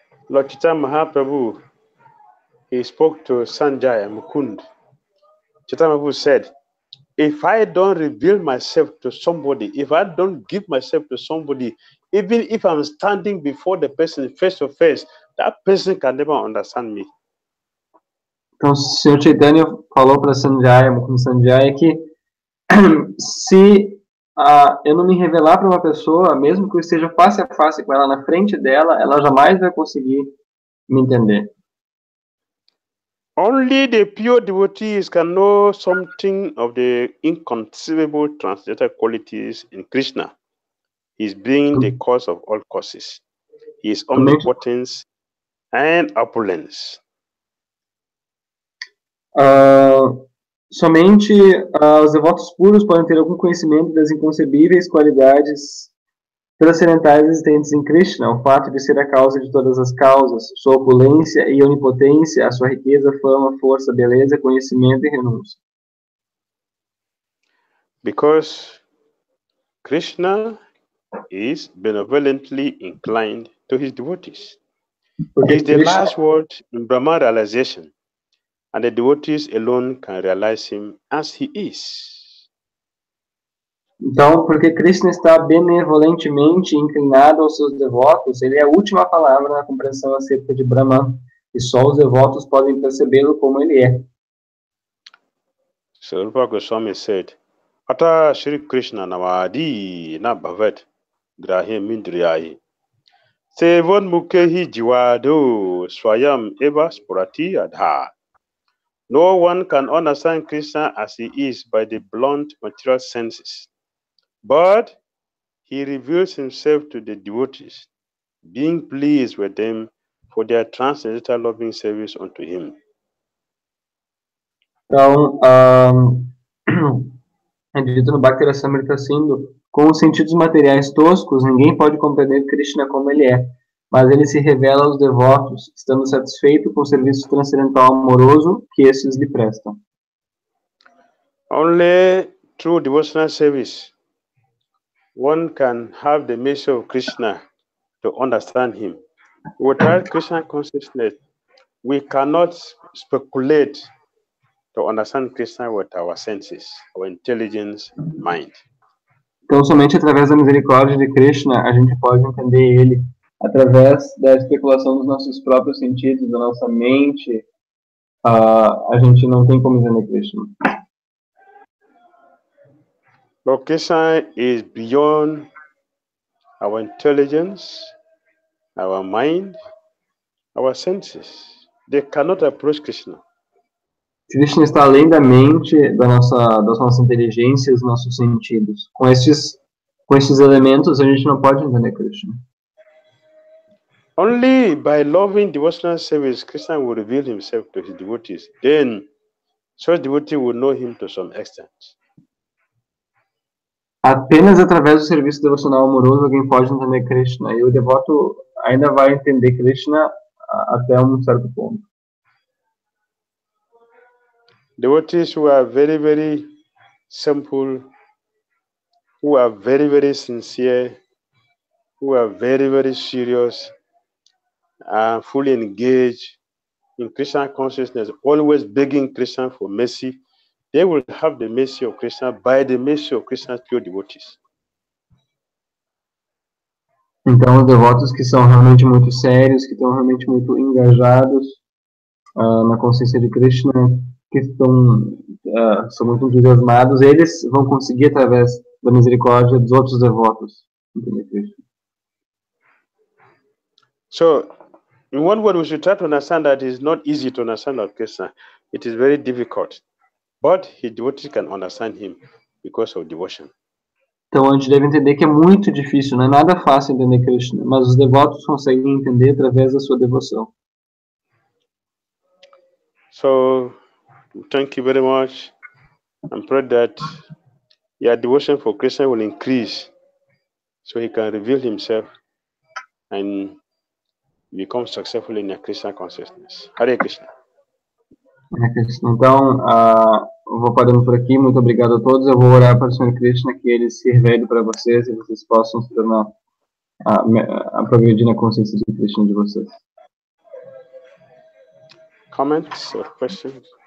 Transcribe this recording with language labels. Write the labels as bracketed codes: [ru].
[en] Lord Chaitanya Mahaprabhu, he spoke to Sanjaya Mukund. Chaitanya Mahaprabhu said, if I don't reveal myself to somebody, if I don't give myself to somebody, even if I'm standing before the person face to face, that person can never understand me. [pt] Então, o Sr. Chaitanya falou para Sanjaya, Mukund Sanjaya, que se eu não me revelar para uma pessoa, mesmo que eu esteja face a face com ela, na frente dela, ela jamais vai conseguir me entender. [en] Only the pure devotees can know something of the inconceivable transcendental qualities in Krishna. He is being the cause of all causes. He is omnipotence and opulence. [pt] Somente os devotos puros podem ter algum conhecimento das inconcebíveis qualidades transcendentais existentes em Krishna, o fato de ser a causa de todas as causas, sua opulência e onipotência, a sua riqueza, fama, força, beleza, conhecimento e renúncia. [en] Because Krishna is benevolently inclined to his devotees. He is the last word in Brahma realization, and the devotees alone can realize him as he is. [pt] Então, porque Krishna está benevolentemente inclinado aos seus devotos, ele é a última palavra na compreensão acerca de Brahman, e só os devotos podem percebê-lo como ele é. [en] So Rupa Swami said, [sa] Ata Shri Krishna Navadi na Bhavat Grahe Mindriyahi Sevon Mukhehi Jiwado Swayam Eva Spurati Adha. [en] No one can understand Krishna as he is by the blunt material senses, but he reveals himself to the devotees, being pleased with them for their transcendental loving service unto him. [pt] Então, é dito no Bhakti Dhira Damodara Swami, com os sentidos materiais toscos, ninguém pode compreender Krishna como ele é, mas ele se revela aos devotos, estando satisfeito com o serviço transcendental amoroso que esses lhe prestam. [en] Only through devotional service, one can have the measure of Krishna to understand him. Without Krishna consciousness, we cannot speculate to understand Krishna with our senses, our intelligence, mind. [pt] Então, somente através da misericórdia de Krishna, a gente pode entender ele. Através da especulação dos nossos próprios sentidos, da nossa mente, a gente não tem como entender Krishna. [en] But Krishna is beyond our intelligence, our mind, our senses. They cannot approach Krishna. [pt] Krishna está além da mente, das nossas inteligências, dos nossos sentidos. Com estes elementos, a gente não pode entender Krishna. [en] Only by loving devotional service, Krishna will reveal himself to his devotees. Then, such devotee will know him to some extent. [pt] Apenas através do serviço devocional amoroso alguém pode entender Krishna. E o devoto ainda vai entender Krishna até um certo ponto. [en] Devotees who are very, very simple, who are very, very sincere, who are very, very serious, are fully engaged in Krishna consciousness, always begging Krishna for mercy, they will have the mercy of Krishna by the mercy of Krishna's pure devotees. [pt] Então, os devotos que são realmente muito sérios, que estão realmente muito engajados na consciência de Krishna, que são muito entusiasmados, eles vão conseguir, através da misericórdia dos outros devotos, entender Krishna. [en] So, in one word, we should try to understand that it is not easy to understand of Krishna. It is very difficult. But his devotees can understand him because of devotion. [pt] Então a gente deve entender que é muito difícil, não é nada fácil entender Krishna, mas os devotos conseguem entender através da sua devoção. [en] So, thank you very much. I'm proud that your devotion for Krishna will increase so he can reveal himself and become successful in your Krishna consciousness. Hare Krishna. [pt] Então, eu vou parando por aqui. Muito obrigado a todos. Eu vou orar para o Senhor Krishna, que ele se revele para vocês e vocês possam se tornar a progredir na consciência de Krishna de vocês. [en] Comments or questions?